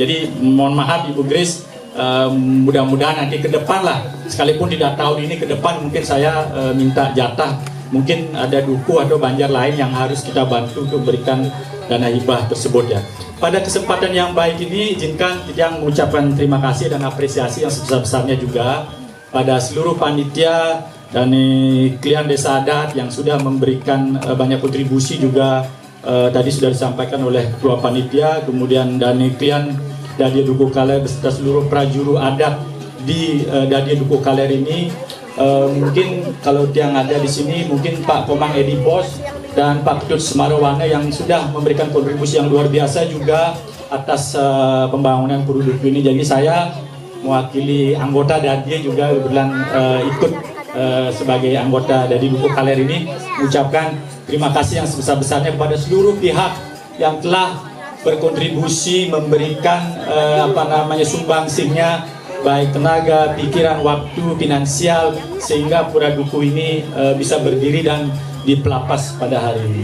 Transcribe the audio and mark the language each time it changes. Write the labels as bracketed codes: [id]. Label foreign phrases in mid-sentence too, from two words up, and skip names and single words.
[id] Jadi mohon maaf Ibu Grace, mudah-mudahan nanti ke depan lah, sekalipun tidak tahun ini, ke depan mungkin saya minta jatah, mungkin ada duku atau Banjar lain yang harus kita bantu untuk berikan dana hibah tersebut ya. Pada kesempatan yang baik ini izinkan yang mengucapkan terima kasih dan apresiasi yang sebesar-besarnya juga pada seluruh panitia dan klian desa adat yang sudah memberikan banyak kontribusi juga. Tadi sudah disampaikan oleh ketua panitia, kemudian dan klian Dadia Dukuh Kaler beserta seluruh prajuru adat di Dadia Dukuh Kaler ini. Mungkin kalau yang ada di sini mungkin Pak Komang Edi Bos dan Pak Ketut Semarawana yang sudah memberikan kontribusi yang luar biasa juga atas pembangunan Pura Dukuh ini. Jadi saya mewakili anggota Dadia juga kebetulan ikut sebagai anggota dari Dukuh Kaler ini mengucapkan terima kasih yang sebesar-besarnya kepada seluruh pihak yang telah berkontribusi memberikan sumbangsihnya, baik tenaga, pikiran, waktu, finansial, sehingga Pura Dukuh ini bisa berdiri dan dipelapas pada hari ini.